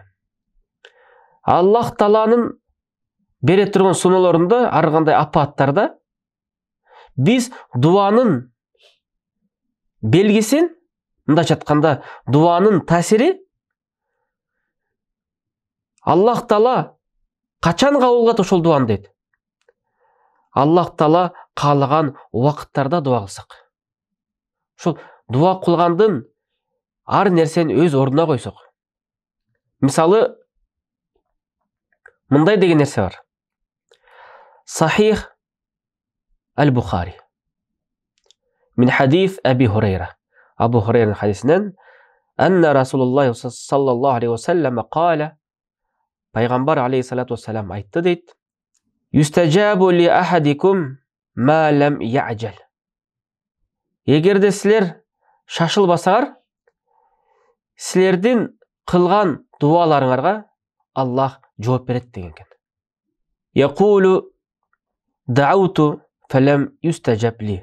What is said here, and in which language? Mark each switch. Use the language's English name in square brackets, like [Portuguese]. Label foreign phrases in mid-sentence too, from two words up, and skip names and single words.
[Kyrgyz] Аллах Тааланын бере турган суноолорунда, ар кандай апаттарда биз дуанын белгисин, мындайча айтканда, дуанын таасири Аллах Таала качан кабыл кылат ошол дуаны дейт. Аллах Таала каалаган убакыттарда дуа кылсак. Ошол дуа кылгандын ар нерсени өз ордуна койсок. Мисалы, мындай деген нерсе бар. Сахих Аль-Бухари. [Arabic] من حديث أبي هريرة. [Kyrgyz] Абу Хурайранын хадисинен [Arabic] أن رسول الله صلى الله عليه وسلم قال, [Kyrgyz] пайгамбар [Arabic] عليه الصلاة والسلام [Kyrgyz] айтты дейт: [Arabic] يستجاب لأحدكم ما لم يعجل. [Kyrgyz] Эгерде силер шашылбасаңар, силердин кылган дуаларыңарга Аллах жооп берет деген экен. [Arabic] يقول دعوت فلم يستجب لي.